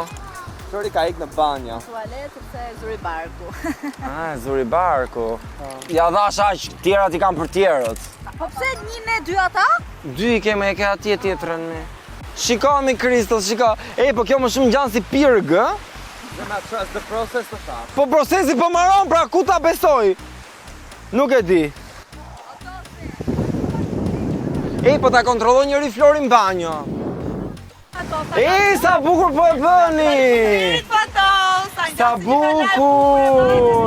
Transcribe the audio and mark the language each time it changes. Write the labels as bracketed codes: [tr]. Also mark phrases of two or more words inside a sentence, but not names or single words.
[sq] Flori ka ikë në banja. Tualet sepse zuri barku. Zuri barku. Ja dhash aq, tjerat i kam për tjerët. Po pse një ne dy ata? Dy i keme, e ke atje tjetrën me. Shiko mi Kristos, shiko. Po kjo më shumë gjanë si pirg, ë? [en] Trust the process të tha. [sq] Po procesi po maron, pra ku ta besoj? Nuk e di. Po ta kontrolloj njëri Florin banjo. Sa bukur po e bëni! Sa bukur!